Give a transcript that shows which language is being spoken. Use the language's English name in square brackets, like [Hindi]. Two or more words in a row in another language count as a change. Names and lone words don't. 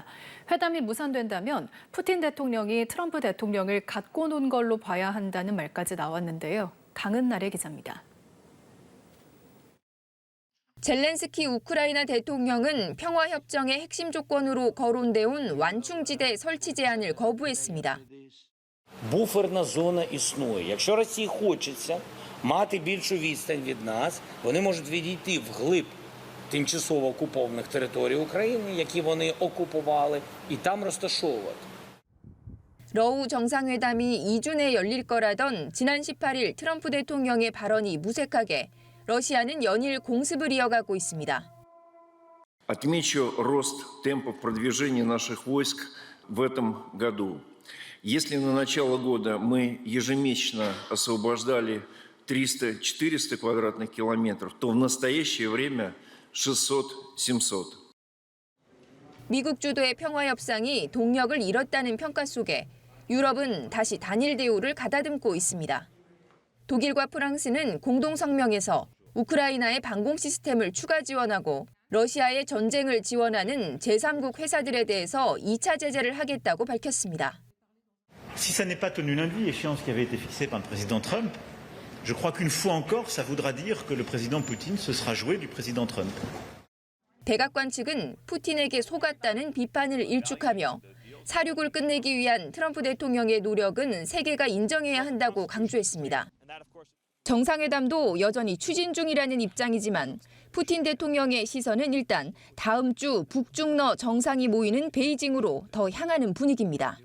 [Korean] 회담이 무산된다면 푸틴 대통령이 트럼프 대통령을 갖고 논 걸로 봐야 한다는 말까지 나왔는데요. 강은나래 기자입니다. 젤렌스키 우크라이나 대통령은 평화협정의 핵심 조건으로 거론돼온 완충지대 설치 제안을 거부했습니다. [Ukrainian] Буферна зона існує. Якщо Росії хочеться мати більшу відстань від нас, вони можуть відійти вглиб тимчасово окупованих територій України, які вони окупували, і там розташовувати. [Korean] 러우 정상회담이 2주 내에 열릴 거라던 지난 18일 트럼프 대통령의 발언이 무색하게 러시아는 연일 공습을 이어가고 있습니다. [Russian] Отмечу рост темпов продвижения наших войск в этом году. Если на начало года мы ежемесячно освобождали 300-400 квадратных километров, то в настоящее время 600-700. [Korean] 미국 주도의 평화협상이 동력을 잃었다는 평가 속에 유럽은 다시 단일 대우를 가다듬고 있습니다. 독일과 프랑스는 공동 성명에서 우크라이나의 방공 시스템을 추가 지원하고 러시아의 전쟁을 지원하는 제3국 회사들에 대해서 2차 제재를 하겠다고 밝혔습니다. [French] Si ça n'est pas tenu lundi, échéance qui avait été fixée par le président Trump, je crois qu'une fois encore, ça voudra dire que le président Poutine se sera joué du président Trump. [Korean] 백악관 측은 푸틴에게 속았다는 비판을 일축하며 사륙을 끝내기 위한 트럼프 대통령의 노력은 세계가 인정해야 한다고 강조했습니다. 정상회담도 여전히 추진 중이라는 입장이지만 푸틴 대통령의 시선은 일단 다음 주 북중러 정상이 모이는 베이징으로 더 향하는 분위기입니다.